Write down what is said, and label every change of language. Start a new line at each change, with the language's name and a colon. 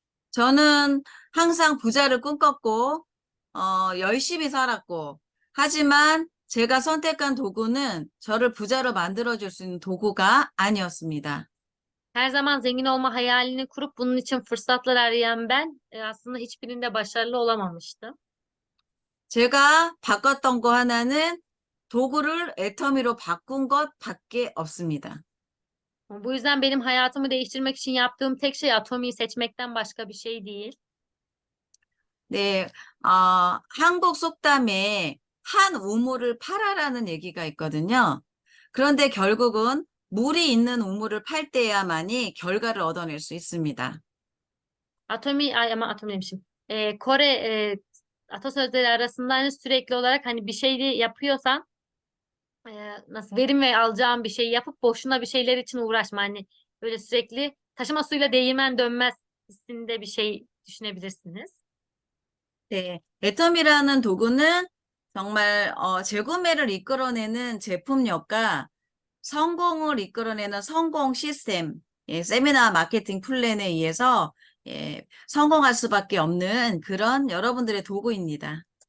Korean: 저는 항상 부자를 꿈꿨고, 열심히 살았고, 하지만 제가 선택한 도구는 저를 부자로 만들어줄 수 있는 도구가 아니었습니다.
Turkish: Her zaman zengin olma hayalini kurup bunun için fırsatlar arayan ben aslında hiçbirinde başarılı olamamıştım.
Korean: 제가 바꿨던 거 하나는 도구를 애터미로 바꾼 것밖에 없습니다.
Turkish: Bu yüzden benim hayatımı değiştirmek için yaptığım tek şey Atomi'yi seçmekten başka bir şey değil.
Korean: 네, 한국 속담에 한 우물을 팔아라는 얘기가 있거든요. 그런데 결국은 물이 있는 우물을 팔 때야만이 결과를 얻어낼 수 있습니다.
Turkish: Atomi demişim. Kore atasözleri arasında hani sürekli olarak hani bir şey yapıyorsan nasıl verim ve alacağın bir şey yapıp boşuna bir şeyler için uğraşma. Hani böyle sürekli taşıma suyla değirmen dönmez hissinde bir şey düşünebilirsiniz.
Korean: 네, 애텀이라는 도구는 정말 재구매를 이끌어내는 제품력과 성공을 이끌어내는 성공 시스템, 세미나 마케팅 플랜에 의해서 성공할 수밖에 없는 그런 여러분들의 도구입니다.